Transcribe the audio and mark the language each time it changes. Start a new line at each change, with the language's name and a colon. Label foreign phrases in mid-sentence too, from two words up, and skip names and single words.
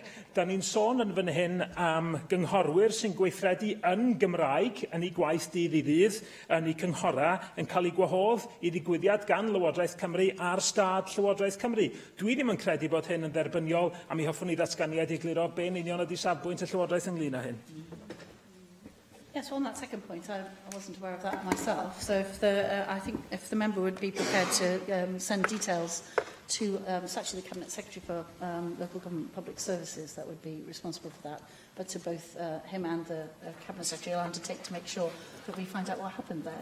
Welsh: Da ni'n sôn yn fan hyn am gynghorwyr sy'n gweithredu yn Gymraeg yn ei gwaith dydd i ddydd yn ei cynghora yn cael ei gwahodd i ddigwyddiad gan Lywodraeth Cymru ar stad Llywodraeth Cymru. Dwi ddim yn credu bod hyn yn dderbyniol, a mi hoffwn i ddatganiad i egluro be'n union ydi safbwynt y Llywodraeth ynglŷn â hyn.
English: Yes, well, on that second point, I wasn't aware of that myself. So I think if the member would be prepared to send details to actually the Cabinet Secretary for Local Government Public Services that would be responsible for that, but to both him and the Cabinet Secretary, I'll undertake to make sure that we find out what happened there.